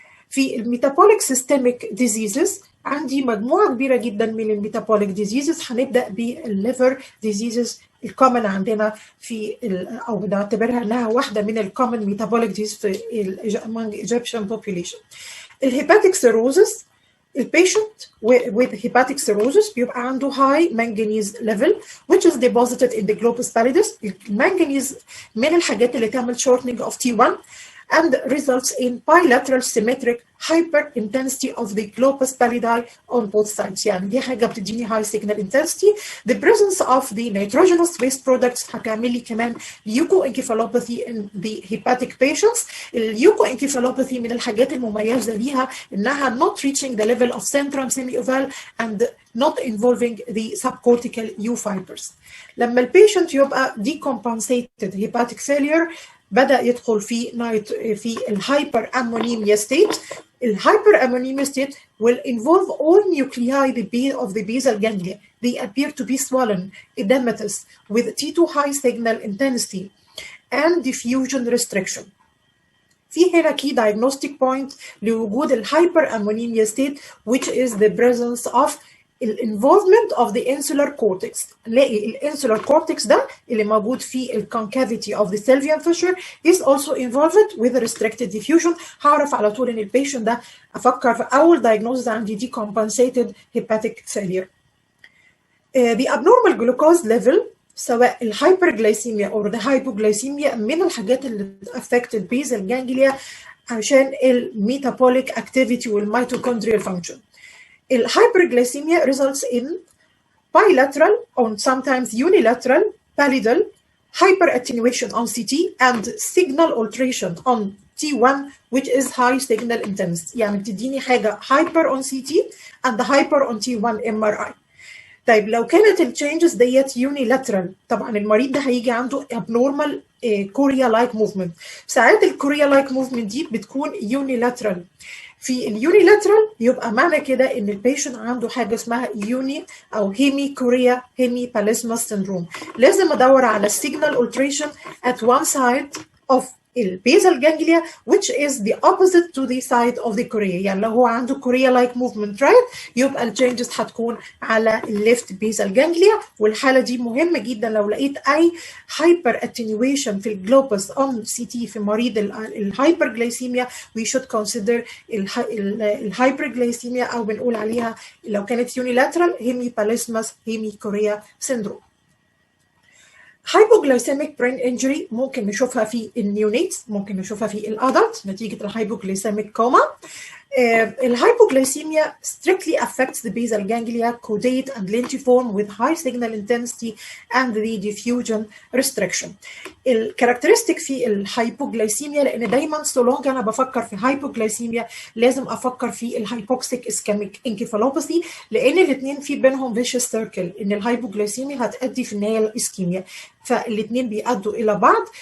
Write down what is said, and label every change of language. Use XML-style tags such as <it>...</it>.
<ar>في الميتابوليك سيستميك ديزيزز عندي مجموعه كبيره جدا من الميتابوليك ديزيزز. هنبدا بالليفر ديزيزز الكومن عندنا في او نعتبرها انها واحده من الكومن ميتابوليك ديزيز في among Egyptian population.</ar> <en>الهيباتيك سيروزس، البيشنت with hepatic cirrhosis</en> <ar>بيبقى عنده</ar> <en>high manganese level which is deposited in the globus pallidus. المانجنيز من الحاجات اللي تعمل shortening of T1 and results in bilateral symmetric hyperintensity of the globus pallidi on both sides.</en> <ar>يعني دي حاجة بتديني high signal intensity.</ar> <en>The presence of the nitrogenous waste products</en> <ar>هتعمل لي كمان</ar> <en>leukoencephalopathy in the hepatic patients. Leukoencephalopathy</en> <ar>من الحاجات المميزة ليها إنها</ar> <en>not reaching the level of centrum semioval and not involving the subcortical U fibers. لما البيشنت يبقى decompensated hepatic failure بدأ يدخل في الهايبر امونيميا ستيت. الهايبر امونيميا state will involve all nuclei of the basal ganglia. They appear to be swollen, edematous, with T2 high signal intensity and diffusion restriction.</en> <ar>في هنا</ar> <en>key diagnostic point لوجود الهايبر امونيميا state which is the presence of الانفولفمنت اوف ذا انسولار كورتكس. نلاقي الانسولار كورتكس ده اللي موجود في الكونكافيتي of the sylvian fissure is also involved with restricted diffusion.</en> <ar>هعرف على طول ان البيشنت ده افكر في اول diagnosis عندي decompensated hepatic failure.</ar> <en>The abnormal glucose level سواء الهايبرجلايسيميا او الهايبوجلايسيميا من الحاجات اللي affect البيزال جانجليا عشان الميتابوليك اكتيفيتي والميتوكوندريال function. Hyperglycemia results in bilateral or sometimes unilateral pallidal hyperattenuation on CT and signal alteration on T1 which is high signal intensity.</en> <ar>يعني بتديني حاجة</ar> <en>hyper on CT and hyper on T1 MRI.</en> <ar>طيب لو كانت التشينجز ديت unilateral طبعا المريض ده هيجي عنده</ar> <en>abnormal chorea like movement.</en> <ar>ساعات الكوريا like movement دي بتكون unilateral. في اليونيلاترال يبقى معنى كده ان البيشنت عنده حاجه اسمها يوني او هيمي كوريا هيمي باليسماس سيندروم.</ar> <en>لازم ادور على السيجنال alteration at one side of البيزال ganglia which is the opposite to the side of the chorea.</en> <ar>يعني لو هو عنده</ar> <en>chorea like movement right يبقى التشينجز هتكون على الليفت بيزال جانجليا. والحاله دي مهمه جدا لو لقيت اي هايبر اتنيويشن في الجلوبس اون سي تي في مريض الهايبرجلايسيميا we should consider الهايبرجلايسيميا او بنقول عليها لو كانت unilateral hemiballismus hemichorea syndrome. hypoglycemic brain injury ممكن نشوفها في النيونيتس، ممكن نشوفها في الادلت نتيجه الهايبوغليسيميك كوما. الهايبوغليسيميا strictly affects the basal ganglia, caudate and lentiform with high signal intensity and the diffusion restriction.</en> <ar>الكاركترستيك في الهايبوغليسيميا لان دايما سولونج انا بفكر في هايبوغليسيميا لازم افكر في الهايبوكسيك اسكيميك انكيفالوباثي لان الاثنين في بينهم فيشس سيركل ان الهايبوغليسيميا هتؤدي في النهايه الاسكيميا فالاثنين بيأدوا الى بعض.</ar>